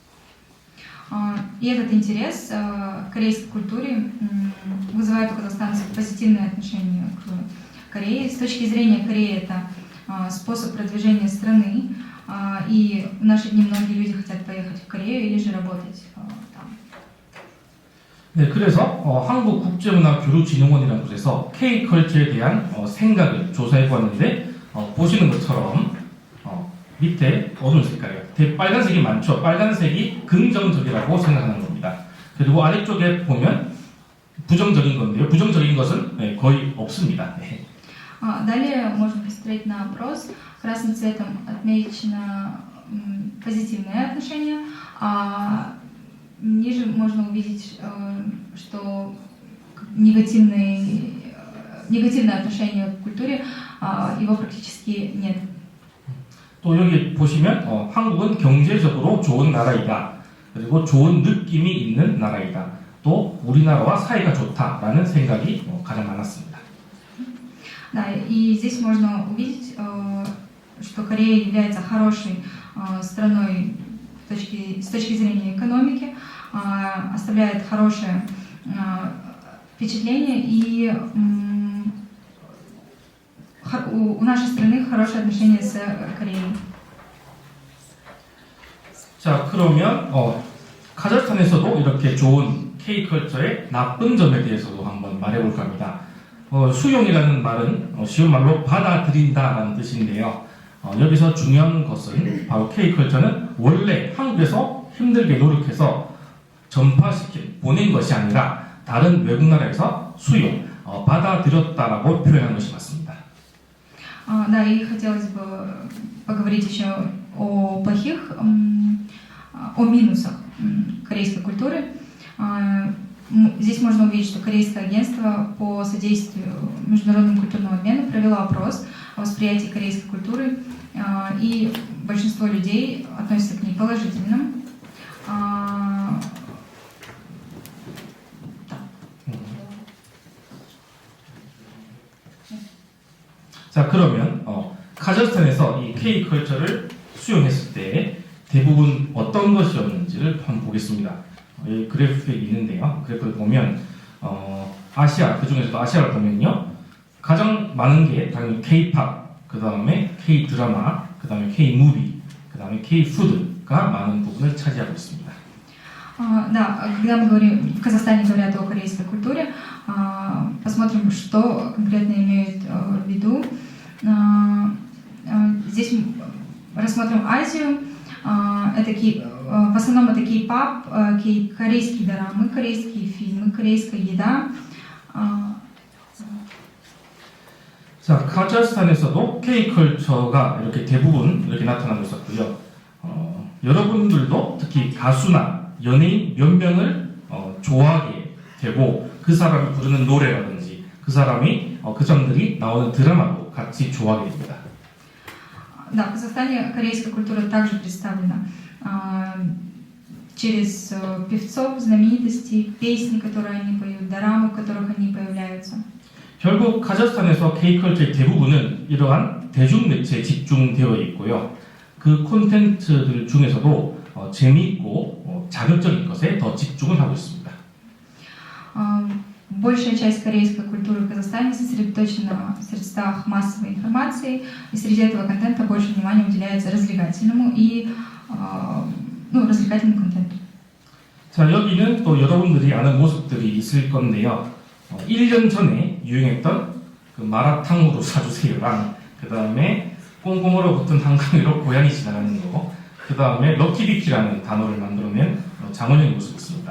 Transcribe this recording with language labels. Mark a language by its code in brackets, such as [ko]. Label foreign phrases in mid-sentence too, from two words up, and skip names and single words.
[ru] И этот интерес к корейской культуре вызывает у казахстанцев позитивное отношение к Корее. С точки зрения Кореи это способ продвижения страны, и в наши дни многие люди хотят поехать в Корею или же работать там. [ko] 네, 그래서 한국국제문화교류진흥원이라는 곳에서 K컬처에 대한 생각을 조사해 보았는데 보시는 것처럼 밑에 어두운 색깔이요. 빨간색이 많죠. 빨간색이 긍정적이라고 생각하는 겁니다. 그리고 아래쪽에 보면 부정적인 건데요. 부정적인 것은 거의 없습니다. 네. [ru] Далее можно посмотреть на опрос. Красным цветом отмечено позитивное отношение, а ниже можно увидеть, что негативное отношение к культуре, его практически нет. [ko] 또 여기 보시면 한국은 경제적으로 좋은 나라이다. 그리고 좋은 느낌이 있는 나라이다. 또 우리나라와 사이가 좋다라는 생각이 가장 많았습니다. [ru] Да, и здесь можно увидеть, что Корея является хорошей страной с точки зрения экономики, оставляет хорошее впечатление, и у нашей страны хорошие отношения с Кореей. [ko] 자, 그러면 카자흐스탄에서도 이렇게 좋은 K컬처의 나쁜 점에 대해서도 한번 말해볼까 합니다. 수용이라는 말은 쉬운 말로 받아들인다라는 뜻인데요. 여기서 중요한 것은 바로 K컬처는 원래 한국에서 힘들게 노력해서 전파시킨, 보낸 것이 아니라 다른 외국 나라에서 수용, 받아들였다라고 표현한 것이 맞습니다. [ru] Да, и хотелось бы поговорить еще о минусах корейской культуры. Здесь можно увидеть, что Корейское агентство по содействию международному культурному обмену провело опрос о восприятии корейской культуры, и большинство людей относятся к ней положительно. [ko] 자, 그러면 카자흐스탄에서 이 K컬처를 수용했을 때 대부분 어떤 것이었는지를 한번 보겠습니다. 이 그래프에 있는데요. 그래프를 보면 아시아, 그 중에서도 아시아를 보면요. 가장 많은 게 당연히 K-팝, 그 다음에 K-드라마, 그 다음에 K-무비, 그 다음에 K-푸드가 많은 부분을 차지하고 있습니다. [ru] Да, когда мы говорим, в Казахстане говорят о корейской культуре, посмотрим, что конкретно имеют в виду. Здесь рассмотрим Азию. Это в основном это кей-пап, корейские дорамы, корейские фильмы, корейская еда. [ko] 자, 카자흐스탄에서도 K컬처가 이렇게 대부분 이렇게 나타나고 있었고요. 여러분들도 특히 가수나 연예인 몇 명을 좋아하게 되고 그 사람이 부르는 노래라든지 그 사람이 그 점들이 나오는 드라마도 같이 좋아하게 됩니다. [ru] Да, в Казахстане корейская культура также представлена через певцов, знаменитостей, песни, которые они поют, дорамы, в которых они появляются. [ko] 결국 카자흐스탄에서 K컬처의 대부분은 이러한 대중매체에 집중되어 있고요. 그 콘텐츠들 중에서도 재미있고 자극적인 것에 더 집중을 하고 있습니다. [ru] Большая часть корейской культуры в Казахстане сосредоточена в средствах массовой информации, и среди этого контента больше внимания уделяется развлекательному и развлекательному контенту. [ko] 자, 여기는 또 여러분들이 아는 모습들이 있을 건데요. 1년 전에 유행했던 그 마라탕으로 사주세요랑 그 다음에 꽁꽁 얼어붙은 한강으로 고양이 지나가는 거, 그 다음에 럭키비키라는 단어를 만들어낸 장원영의 모습이 있습니다.